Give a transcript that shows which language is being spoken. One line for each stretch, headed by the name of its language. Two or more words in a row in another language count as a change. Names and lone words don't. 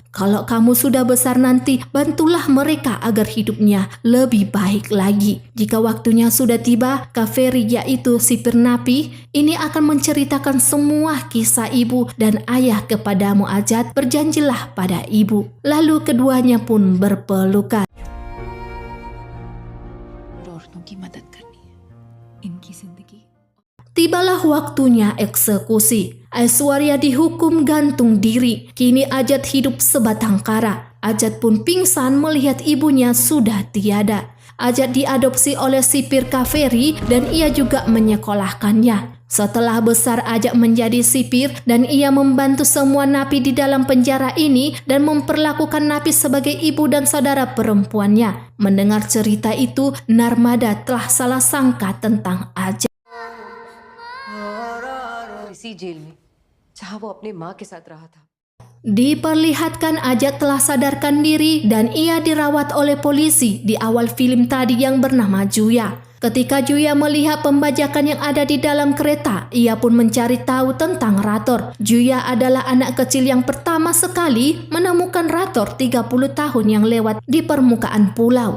Indonesian: Kalau kamu sudah besar nanti, bantulah mereka agar hidupnya lebih baik lagi. Jika waktunya sudah tiba, Kaveri yaitu sipir napi, ini akan menceritakan semua kisah ibu dan ayah kepadamu Ajat. Berjanjilah pada ibu. Lalu keduanya pun berpelukan.
Hindi: औरतों की मदद करनी है इनकी जिंदगी.
Indonesian: Tibalah waktunya eksekusi. Aishwarya dihukum gantung diri. Kini Ajat hidup sebatang kara. Ajat pun pingsan melihat ibunya sudah tiada. Ajat diadopsi oleh sipir Kaveri dan ia juga menyekolahkannya. Setelah besar Ajat menjadi sipir dan ia membantu semua napi di dalam penjara ini dan memperlakukan napi sebagai ibu dan saudara perempuannya. Mendengar cerita itu, Narmada telah salah sangka tentang Ajat.
Hindi: इसी जेल में जहां वो अपने माँ के साथ रहा था.
Indonesian: Diperlihatkan Ajat telah sadarkan diri dan ia dirawat oleh polisi di awal film tadi yang bernama Juya. Ketika Juya melihat pembajakan yang ada di dalam kereta, ia pun mencari tahu tentang Rator. Juya adalah anak kecil yang pertama sekali menemukan Rator 30 tahun yang lewat di permukaan pulau.